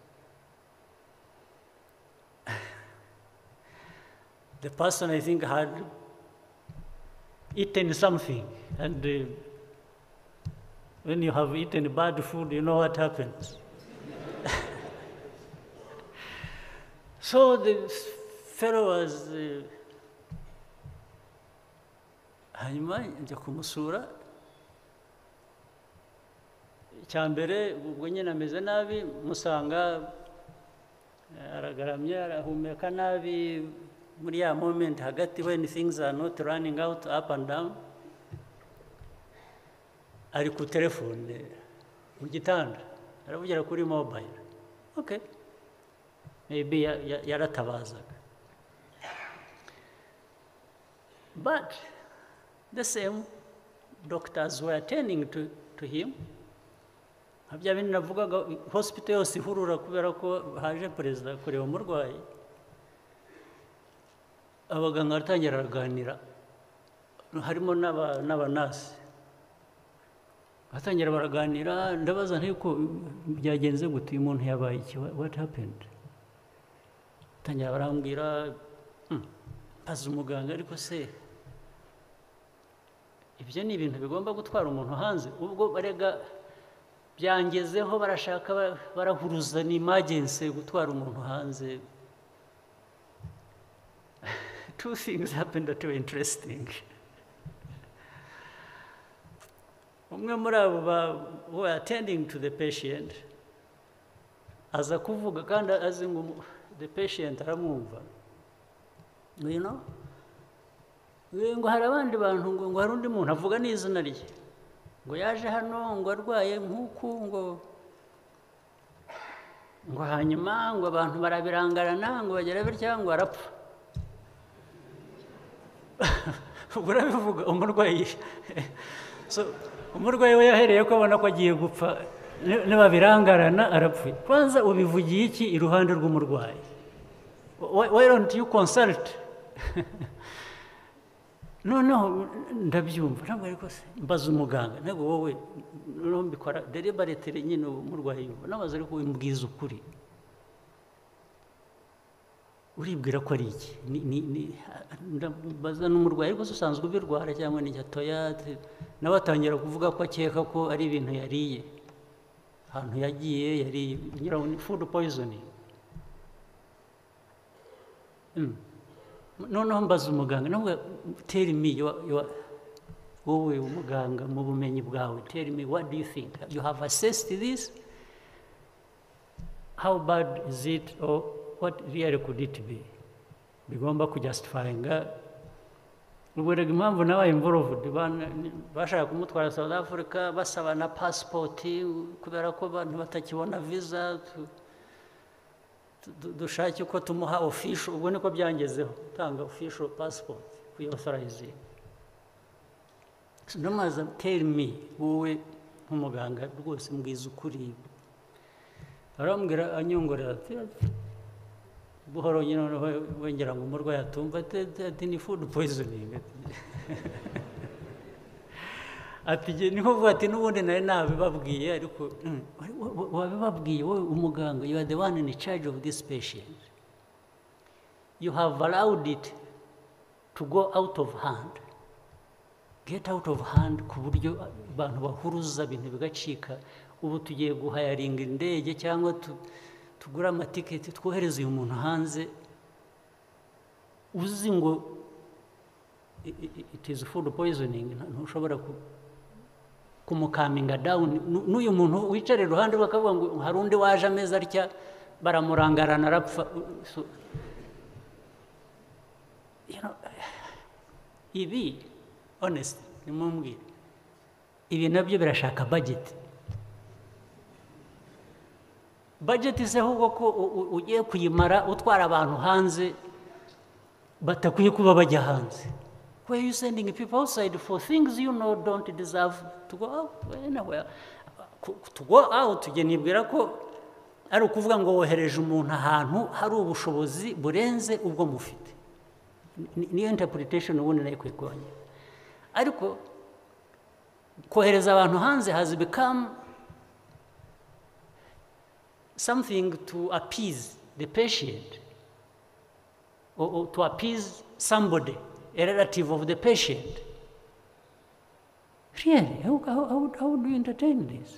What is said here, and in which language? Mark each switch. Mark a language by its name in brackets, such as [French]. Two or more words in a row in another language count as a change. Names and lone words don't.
[English] The person, I think, had eaten something, and when you have eaten bad food, you know what happens. So the fellow was [Kinyarwanda] hanyuma njya kumusura, icyambere ubwo nyine ameze nabi, musanga aragaramye arahumeka nabi muri ya moment hagati [English] when things are not running out up and down, [Kinyarwanda] ari ku telefone mu gitanda aravugira kuri mobile. [English] Okay, maybe yaratabazaga, but the same doctors were attending to him. [Kinyarwanda] Habya bindi navugaga, hospital yose ihurura kubera ko haje perezida kureba umurwayi, abaganga baratangira baraganira, harimo n'abanasi batangira baraganira, ndabaza ntiko byagenze gute, uyu muntu yabaye iki, [English] what happened? [Kinyarwanda] Batangira barambwira azi umuganga, ariko se ibyo ni ibintu bigomba gutwara umuntu hanze? Ubwo barega byangezeho barashaka barahuruza ni emergency gutwara umuntu hanze. [English] Two things happened that were interesting. [Kinyarwanda] Umwe muri abo [English] who were attending to the patient [Kinyarwanda] aza kuvuga kandi azi ngo [English] the patient aramwumva, you know, [Kinyarwanda] ngo hari abandi bantu ngo hari undi muntu avuga n'izina rye ngo yaje hano ngo arwaye nk'uku ngo hanyuma ngo abantu barabirangarana ngo bagera bitya ngo arapfa. Urabivuga umurwayi, so umurwayi we yahereye ko abona ko agiye gupfa, nibabirangarana arapfuye. Kwanza ubivugiye iki iruhande rw'umurwayi? [English] Why don't you consult? [Kinyarwanda] No, ndabyumva ntabwo ariko se mbaza umuganga, ntabwo wowe mbikora deliberately nyine umurwayi yumva, nabaza ariko wimbwiza ukuri, uribwira ko ari iki? Ndabaza n'umurwayi ariko usanzwe ubirwara cyangwa ni gatoya, nawe atangira kuvuga ko akeka ko ari ibintu yariye, ahantu yagiye yariye [English] food poisoning. [Kinyarwanda] Noneho mbaza umuganga, nawe [English] tell me [Kinyarwanda] wowe umuganga mu bumenyi bwawe, [English] tell me what do you think? You have assessed this? How bad is it, or what really could it be? [Kinyarwanda] Bigomba kujustifyinga. Ubwo impamvu nabaye involved, bashaka kumutwara South Africa basaba na passport kubera ko abantu batakibona visa, dushake uko tumuha official. Ubwo niko byangezeho, tanga [English] official passport [Kinyarwanda] kuyauthorize. So namaza [English] tell me [Kinyarwanda] wowe nk'umuganga rwose mbwiza ukuri. Arambwira anyongorera ati buhoro nyine wengera ngo umurwayi atumva ati ni [English] food poisoning. [Kinyarwanda] Ati niho vuga ati n'ubundi nari nabibabwiye, ariko wabibabwiye wowe umuganga, [English] you are the one in charge of this patient. you have allowed it to go out of hand. Get out of hand [Kinyarwanda] ku buryo abantu bahuruza ibintu bigacika. Ubu tugiye guhayaringa indege cyangwa tugura amatiketi twohereza uyu muntu hanze uzi ngo [English] it is food poisoning, [Kinyarwanda] ntushobora kumukaminga down. N'uyu muntu wicare iruhande bakavuga ngo hari undi waje ameza atya baramurangarana arapfa. So, ibi honest nimumbwire, ibi nabyo birashaka budget. Budget ise ahubwo ko ugiye kuyimara utwara abantu hanze batakwiye kuba bajya hanze. [English] Why are you sending people outside for things you know don't deserve to go out anywhere? To go out, [Kinyarwanda] nibwira ko ari ukuvuga ngo wohereje umuntu ahantu hari ubushobozi burenze ubwo mufite. Niyo interpretation ubundi nayo kwigwanya. Ariko kohereza abantu hanze [English] has become something to appease the patient, or to appease somebody, a relative of the patient. Really, how do you entertain this?